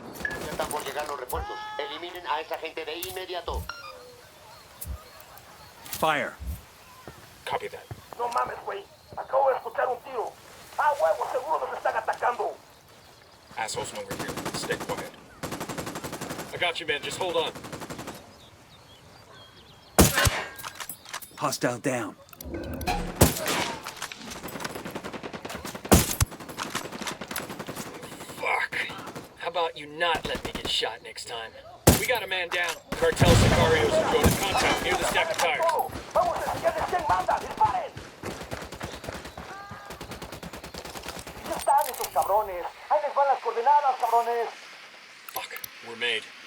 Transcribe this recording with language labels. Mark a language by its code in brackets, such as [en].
[es] Ya están por llegar los refuerzos. Eliminen a esa gente de inmediato. [en] Fire. Copy that. [es] No mames, güey. Acabo de escuchar un tiro. Ah, huevo, seguro nos están atacando. [en] Assholes when we're here. Stay quiet. I got you, man. Just hold on. Hostile down. Fuck. How about you not let me get shot next time? We got a man down. Cartel Sicarios have joined contact near the stack of tires. [es] Vamos a enseñarles quién manda. ¡Disparen! ¿Dónde están esos cabrones? Ahí les van las coordenadas, cabrones. [en] Fuck. We're made.